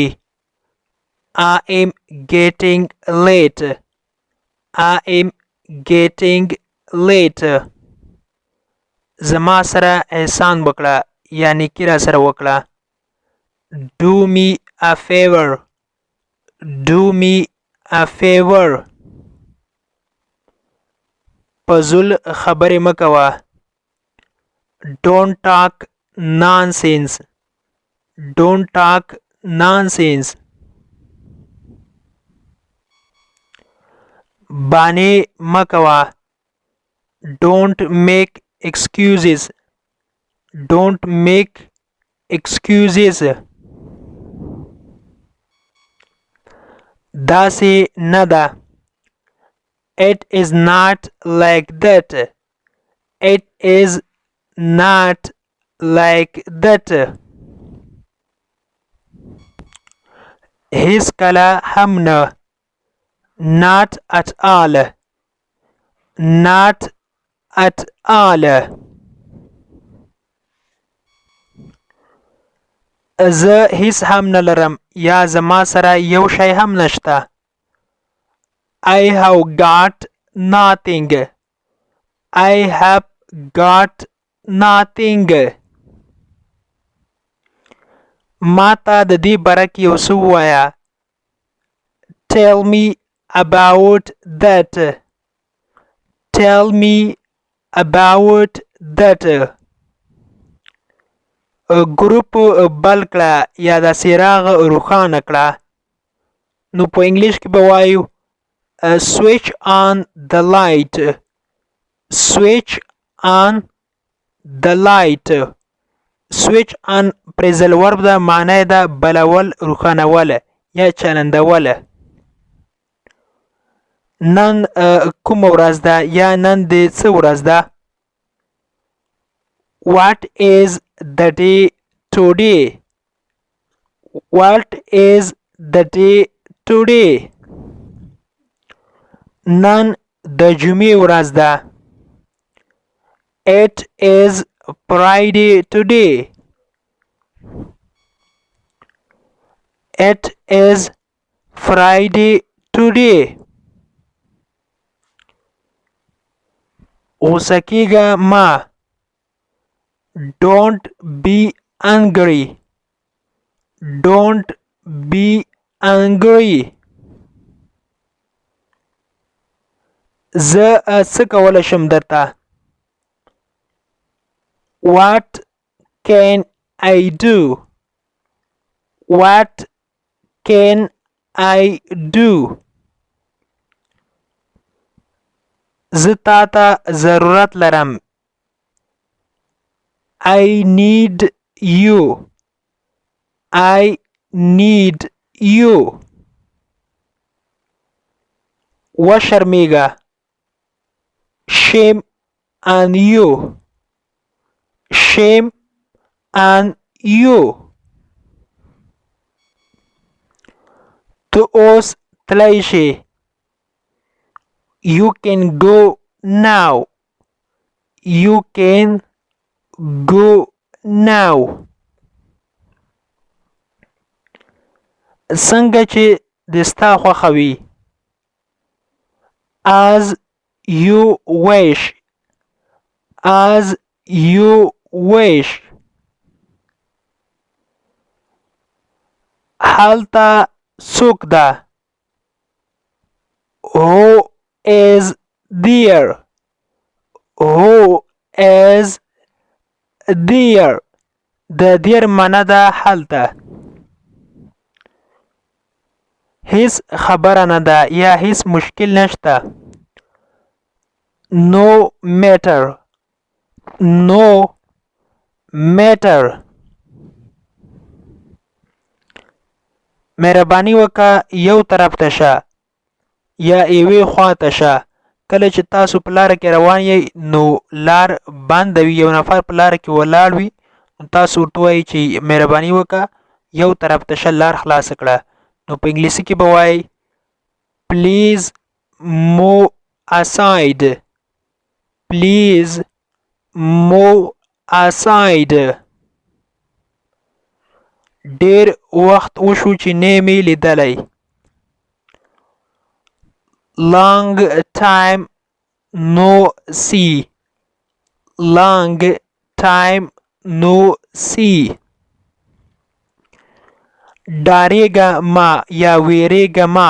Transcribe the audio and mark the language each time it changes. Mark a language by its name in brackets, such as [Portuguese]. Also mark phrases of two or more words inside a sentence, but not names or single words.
[English] I am getting late. I am getting late. [Pashto] زما سره احسان وکړه یا نیکي را سره وکړه. [English] Do me a favor. Do me a favor. [Pashto] په زل خبرې مه کوه. [English] Don't talk nonsense. Don't talk nonsense. [Pashto] بانې مه کوه. [English] Don't make excuses. Don't make excuses. [Pashto] داسې نه ده. [English] It is not like that. It is not like that. [Pashto] هیڅ کله هم نه. [English] Not at all. Not at all. [Pashto] زه هیڅ هم نه لرم یا زما سره یو شی هم نشته. [English] I have got nothing. I have got nothing. [Pashto] ما ته د دې باره کې یو څه ووایه. [English] Tell me about that. Tell me about that. [Pashto] ګروپ بل کړه یا د څراغ روښانه کړه. نو په انګلیش کې به وایو [English] switch on the light. Switch on the light. switch on phrasal verb [Pashto] ده، معنی ده بلول، روښانول یا چلندول. نن کومه ورځ ده یا نن د څه ورځ ده؟ [English] What is the day today? What is the day today? [Pashto] نن د جمعې ورځ ده. [English] It is Friday today. It is Friday today. [Pashto] غوسه کېږه مه. [English] Don't be angry. Don't be angry. [Pashto] زه څه کولی شم درته؟ [English] What can I do? What can I do? [Pashto] زه تا ته ضرورت لرم. [English] I need you. I need you. [Pashto] وشرمېږه. [English] Shame on you. Shame on you. [Pashto] ته اوس تلی شې. [English] You can go now. You can go now. [Pashto] څنګه چې د ستا خوښه وي. [English] As you wish. As you wish. [Pashto] هلته څوک ده. [English] Who is there. Who is there. [Pashto] د there معنا ده هلته. هیڅ خبره نه ده یا هیڅ مشکل نشته. [English] No matter. No matter. [Pashto] مهرباني وکړه یو طرف ته شه یا یوې خوا ته شه. کله چې تاسو په لاره کې روان یې نو لار بنده وي یو نفر په لاره کې ولاړ وي تاسو ورته وایئ چې مهرباني وکړه یو طرف ته شه لار خلاصه کړه. نو په انګلیسي کې به وایي [English] please move aside. Please move aside. [Pashto] ډیر وخت وشو چې نه مې لیدلی. [English] Long time no see. Long time no see. [Pashto] ډارېږه ما یا ویرېږه ما.